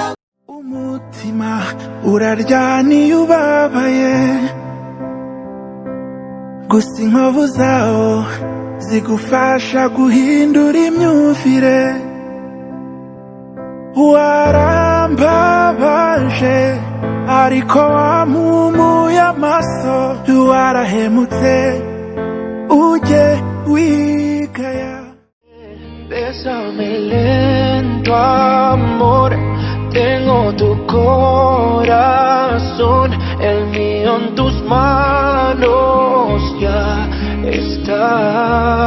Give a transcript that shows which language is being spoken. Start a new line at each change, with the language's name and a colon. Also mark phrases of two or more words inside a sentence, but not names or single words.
Kinyarwanda: umutima uraryana iyo ubabaye gusa inkovu zawo zigufasha guhindura imyumvire warambabaje ariko wampumuye amaso warahemutse ujye wigaya
Spanish: Bésame lento, amor. Tengo tu corazón, el mío en tus manos ya está.